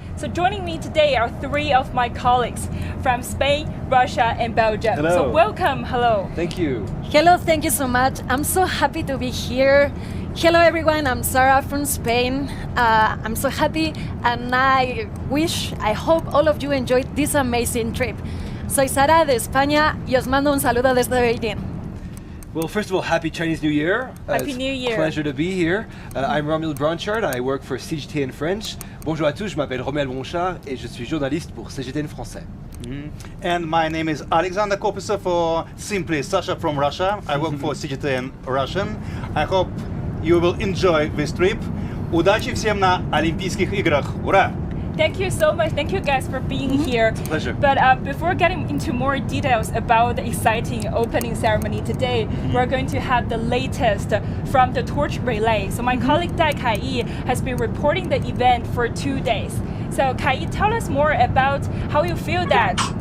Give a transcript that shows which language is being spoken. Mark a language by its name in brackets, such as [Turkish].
[English] So joining me today are 3 of my colleagues from Spain, Russia, and Belgium. Hello. So welcome, hello. Thank you. Hello, thank you so much. I'm so happy to be here. Hello everyone, I'm Sarah from Spain. I'm so happy and I hope all of you enjoyed this amazing trip. [Spanish] Soy Sara de España y os mando un saludo desde Beijing. [English] Well, first of all, Happy Chinese New Year. Happy New Year. Pleasure to be here. I'm Romel Bronchard, I work for CGTN French. [French] Bonjour à tous, je m'appelle Romel Bronchard et je suis journaliste pour CGTN français. [English] And my name is Alexander Kopisov, or simply Sasha from Russia. I work for CGTN Russian. I hope you will enjoy this trip. [Russian] Удачи всем на Олимпийских играх. Ура! [English] Thank you so much. Thank you guys for being here. Pleasure. But before getting into more details about the exciting opening ceremony today, we're going to have the latest from the torch relay. So my colleague Dai Kai-yi has been reporting the event for 2 days. So Kai-yi, tell us more about how you feel that.